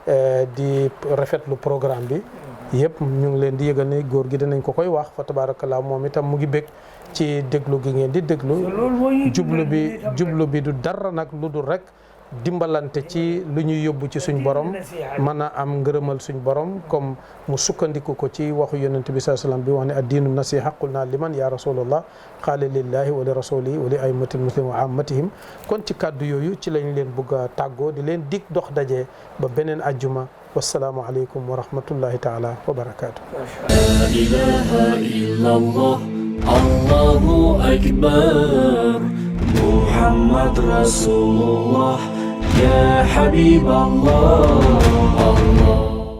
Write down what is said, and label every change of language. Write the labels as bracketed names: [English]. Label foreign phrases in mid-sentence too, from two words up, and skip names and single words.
[Wolof] di rafetlu programme bi yëpp ñu ngi leen di yëgal ne góor gi dinañ ko koy wax fa tabarakallah moom itam mu ngi bég ci déglu gi ngeen di déglu jublu bi du dara nag lu dul rek dimbalante ci lu ñuy yóbbu ci suñ borom mën a am ngërëmal suñ borom comme mu sukkandiku ko ci waxu yonent bi [Arabic] صلى الله عليه وسلم [Wolof] bi wax ne [Arabic] الدين النصيحة قلنا لمن يا رسول الله قال لله ولرسوله ولأئمة المسلمين وعامتهم [Wolof] kon ci kàddu yooyu ci lañ leen bëgg a tàggoo di leen dig dox daje ba beneen ajjuma [Arabic] والسلام عليكم ورحمة الله تعالى وبركاته. لا إله إلا الله الله أكبر محمد رسول الله يا حبيب الله